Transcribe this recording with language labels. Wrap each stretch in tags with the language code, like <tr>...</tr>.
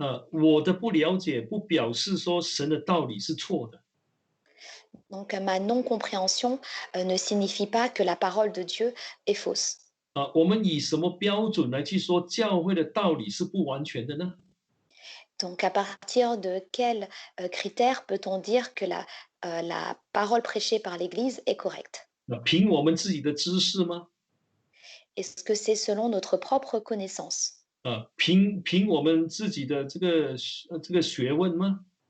<zh>我的不了解不表示说神的道理是错的。</zh> <fr>Donc, ma non-compréhension ne signifie pas que la parole de Dieu est fausse.</fr> <zh>我们以什么标准来去说教会的道理是不完全的呢？</zh> <fr>Donc, à partir de quels critères peut-on dire que la parole prêchée par l'Église est correcte?</fr> <zh>凭我们自己的知识吗？</zh> <fr>Est-ce que c'est selon notre propre connaissance?</fr> <zh>凭我们自己的这个学问吗？</zh>